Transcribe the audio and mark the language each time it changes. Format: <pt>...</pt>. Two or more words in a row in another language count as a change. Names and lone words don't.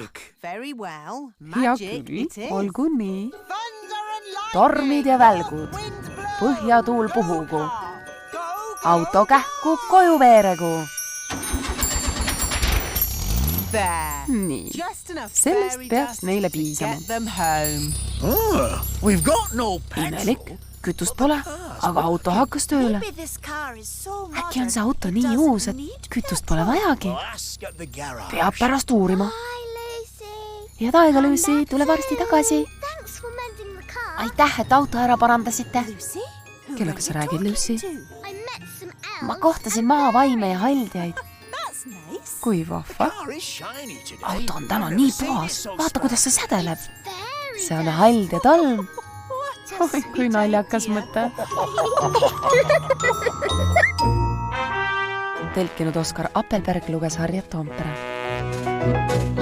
<en>Very well.</en> <et>Hea</et> <en>Magic</en> <et>küll,</et> <en>it is.</en> <et>olgu nii.</et> <en>Thunder and lightning.</en> <et>Tormid ja välgud.</et> <en>Wind blows.</en> <et>Põhjatuul puhugu.</et> <en>Go,</en> <et>Auto kähku koju veeregu.</et> <en>there.</en> <et>Nii.</et> <en>Just enough</en> <et>Sellest</et> <en>fairy</en> <et>peaks</et> <en>dust</en> <et>neile</et> <en>to</en> <et>piisama.</et> <en>get them home. Oh, we've got no</en> <et>Imelik.</et> <en>petrol.</en> <et>Kütust pole, aga auto hakkas tööle.</et> <en>Maybe this car is so</en> <et>Äkki on see</et> <en>modern,</en> <et>auto nii</et> <en>doesn't</en> <et>uus, et</et> <en>need</en> <et>kütust pole vajagi.</et> <en>Ask at the garage.</en> <et>Peab pärast uurima.</et> <en>Bye, Lucy.</en> <et>Head aega, Lucy. Tule varsti tagasi.</et> <en>Thanks for mending the car.</en> <et>Aitäh, et auto ära parandasite.</et> <en>Lucy? Who</en> <et>Kellega</et> <en>are</en> <et>sa</et> <en>you</en> <et>räägid,</et> <en>talking</en> <et>Lucy?</et> <en>to? I met some</en> <et>Ma</et> <en>elves.</en> <et>kohtasin maavaime ja haldjaid.</et> <en>That's nice.</en> <et>Kui vahva.</et> <en>Car is shiny today.</en> <et>Auto on täna nii puhas. Vaata, kuidas see sädeleb.</et> <en>Fairy</en> <et>See on haldja talm.</et> <en>What a</en> <et>Oi, kui</et> <en>sweet</en> <et>naljakas</et> <en>idea.</en> <et>mõte. Tõlkinud Oskar Appelberg, luges Harriet Toompere.</et>